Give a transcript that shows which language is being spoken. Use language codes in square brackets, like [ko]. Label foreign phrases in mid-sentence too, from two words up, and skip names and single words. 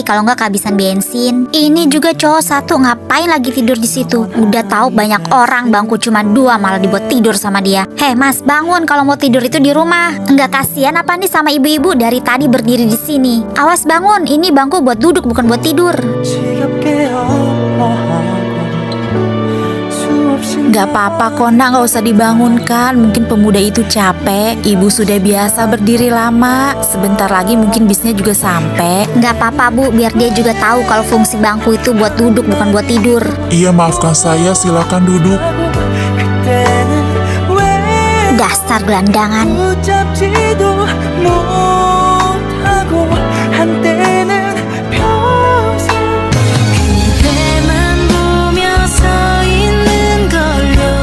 [id] Kalau nggak kehabisan bensin. Ini juga cowok satu, ngapain lagi tidur di situ? Udah tahu banyak orang bangku cuma 2 malah dibuat tidur sama dia. Hei mas, bangun kalau mau tidur itu di rumah. Nggak kasihan apa nih sama ibu-ibu dari tadi berdiri di sini? Awas bangun, ini bangku buat duduk bukan buat tidur. [ko] 지겹게 아파하고 수없이 [id] Gak apa-apa kok nak, gak usah dibangunkan. Mungkin pemuda itu capek. Ibu sudah biasa berdiri lama. Sebentar lagi mungkin bisnya juga sampai. Nggak apa-apa bu, biar dia juga tahu kalau fungsi bangku itu buat duduk bukan buat tidur. Iya, maafkan saya, silakan duduk. [ko] 그때는 왜 [id] Dasar gelandangan. [ko] 붙잡지도 못하고 한때는 평생 그대만 보며 서 있는 걸요.